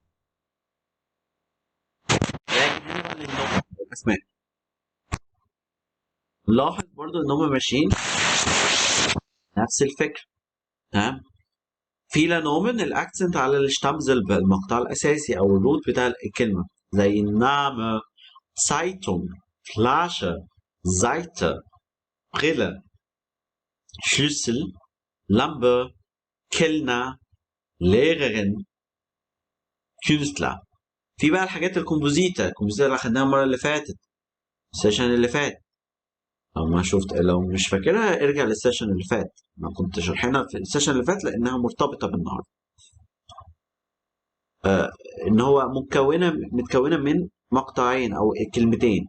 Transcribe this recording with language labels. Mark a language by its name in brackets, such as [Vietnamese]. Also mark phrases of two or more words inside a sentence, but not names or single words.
[Arabic] اسماء. لاحظ برضو ان هم ماشيين نفس الفكرة. تمام. فيلا نومن الاكسنت على الشتامزل المقطع الاساسي او الروت بتاع الكلمة زي نامه [German] Zeitung, Flasche, Seite, Brille, Schlüssel, Lampe, Kellner, Lehrerin, Künstler. [Arabic] في بقى الحاجات الكومبوزيتا اللي اخدناها المرة اللي فاتت السيشن اللي فات. لو مش فاكرها ارجع للسيشن اللي فات. ما كنت شرحنا في السيشن اللي فات لانها مرتبطة بالنهارده. ان هو متكونة من مقطعين او كلمتين.